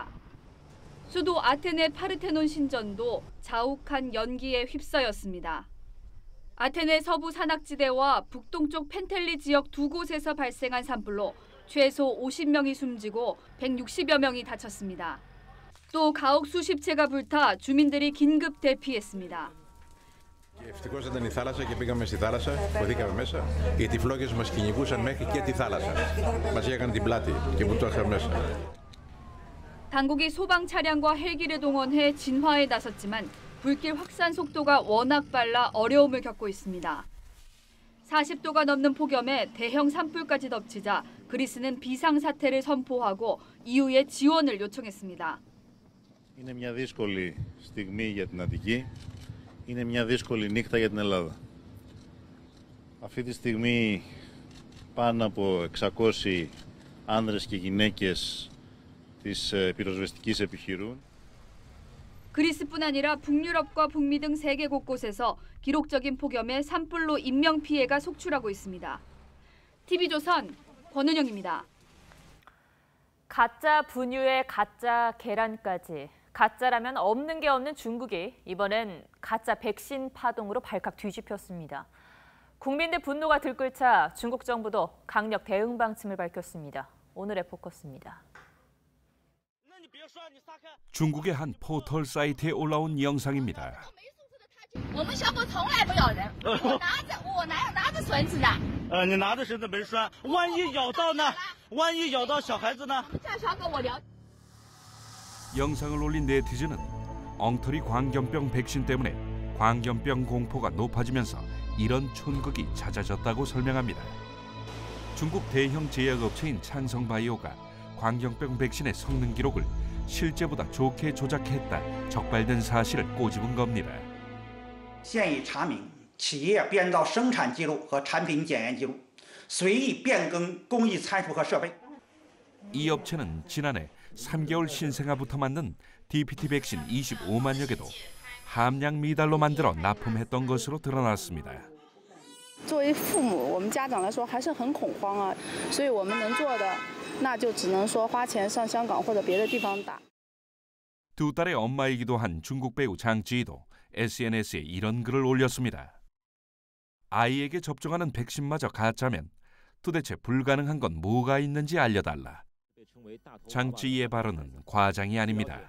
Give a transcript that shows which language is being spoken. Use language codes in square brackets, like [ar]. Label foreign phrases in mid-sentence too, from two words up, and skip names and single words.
[ko] 수도 아테네 파르테논 신전도 자욱한 연기에 휩싸였습니다. 아테네 서부 산악지대와 북동쪽 펜텔리 지역 두 곳에서 발생한 산불로 최소 50명이 숨지고 160여 명이 다쳤습니다. 또 가옥 수십 채가 불타 주민들이 긴급 대피했습니다. [el] Ευτυχώς ήταν η θάλασσα και πήγαμε στη θάλασσα, βοηθήκαμε μέσα, γιατί οι φλόγες μας κυνηγούσαν μέχρι και τη θάλασσα. Μας έκαναν την πλάτη και που το είχαμε μέσα. [ko] 당국이 소방 차량과 헬기를 동원해 진화에 나섰지만 불길 확산 속도가 워낙 빨라 어려움을 겪고 있습니다. 40도가 넘는 폭염에 대형 산불까지 덮치자 그리스는 비상사태를 선포하고 EU에 지원을 요청했습니다. [el] Είναι μια δύσκολη στιγμή για την Αττική. Είναι μια δύσκολη νύχτα για την Ελλάδα. Αυτή τη στιγμή πάνω από 600 άνδρες και γυναίκες της πυροσβεστικής επιχειρούν. [ko] 그리스뿐 아니라 북유럽과 북미 등 세계 곳곳에서 기록적인 폭염에 산불로 인명 피해가 속출하고 있습니다. TV조선 권은영입니다. 가짜 분유에 가짜 계란까지. 가짜라면 없는 게 없는 중국이 이번엔 가짜 백신 파동으로 발칵 뒤집혔습니다. 국민들 분노가 들끓자 중국 정부도 강력 대응 방침을 밝혔습니다. 오늘의 포커스입니다. 중국의 한 포털 사이트에 올라온 영상입니다. [zh] 我们小狗从来不咬人，我哪有拿着绳子的？你拿着绳子没拴，万一咬到呢？万一咬到小孩子呢？叫小狗我了。 [ko] 영상을 올린 네티즌은 엉터리 광견병 백신 때문에 광견병 공포가 높아지면서 이런 촌극이 잦아졌다고 설명합니다. 중국 대형 제약업체인 창성바이오가 광견병 백신의 성능 기록을 실제보다 좋게 조작했다 적발된 사실을 꼬집은 겁니다. [zh] 现已查明企业编造生产记录和产品检验记录，随意变更工艺参数和设备。 [ko] 이 업체는 지난해 3개월 신생아부터 만든 DPT 백신 25만여 개도 함량 미달로 만들어 납품했던 것으로 드러났습니다. [zh] 作为父母，我们家长来说还是很恐慌啊，所以我们能做的，那就只能说花钱上香港或者别的地方打。 [ko] 두 딸의 엄마이기도 한 중국 배우 장지희도 SNS에 이런 글을 올렸습니다. 아이에게 접종하는 백신마저 가짜면 도대체 불가능한 건 뭐가 있는지 알려달라. 장지희의 발언은 과장이 아닙니다.